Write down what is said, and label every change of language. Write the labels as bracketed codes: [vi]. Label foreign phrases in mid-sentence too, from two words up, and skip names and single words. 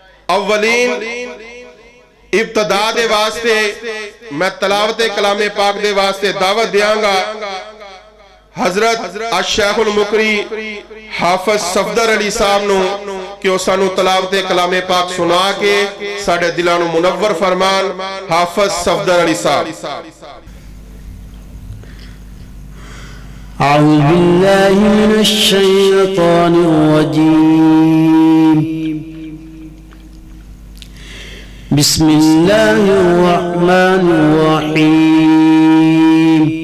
[pa] اولین ابتدا دے واسطے میں تلاوت کلام پاک دے واسطے دعوت دیواں گا حضرت الشیخ المقری حافظ صفدر علی صاحب نوں کہ او سانوں تلاوت کلام پاک سنا کے ساڈے دلاں نوں منور فرمان. حافظ صفدر علی صاحب. [ar] أعوذ بالله من الشيطان الرجيم. بسم الله الرحمن الرحيم.